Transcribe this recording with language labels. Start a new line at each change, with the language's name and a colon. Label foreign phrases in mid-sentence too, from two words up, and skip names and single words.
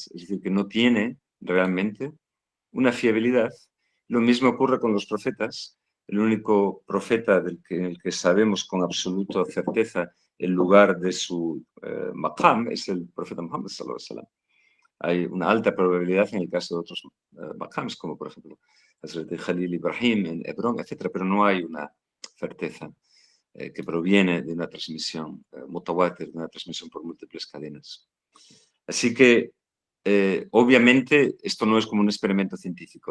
Spanish: Es decir, que no tiene realmente una fiabilidad. Lo mismo ocurre con los profetas. El único profeta en el que sabemos con absoluta certeza el lugar de su maqam es el profeta Muhammad
Arabic: صلى الله عليه وسلم.
Spanish: Hay una alta probabilidad en el caso de otros maqams, como por ejemplo Hazrat Khalil Ibrahim en Hebrón, etc., pero no hay una certeza que proviene de una transmisión mutawatir, de una transmisión por múltiples cadenas. Así que obviamente, esto no es como un experimento científico.